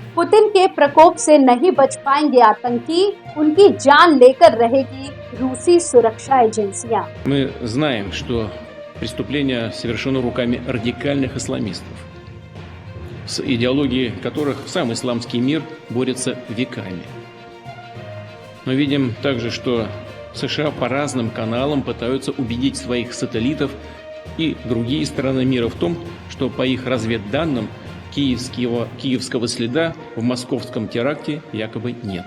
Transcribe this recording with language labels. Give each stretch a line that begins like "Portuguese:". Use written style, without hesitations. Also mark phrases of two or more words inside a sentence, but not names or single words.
Hindi: पुतिन के प्रकोप से नहीं बच पाएंगे आतंकी, उनकी जान लेकर रहेगी रूसी सुरक्षा एजेंसियां।
Russian: Мы знаем, что преступление совершено руками радикальных исламистов, с идеологией которых сам исламский мир борется веками. Мы видим также, что США по разным каналам пытаются убедить своих сателлитов и другие страны мира в том, что по их разведданным киевского следа в московском теракте якобы нет.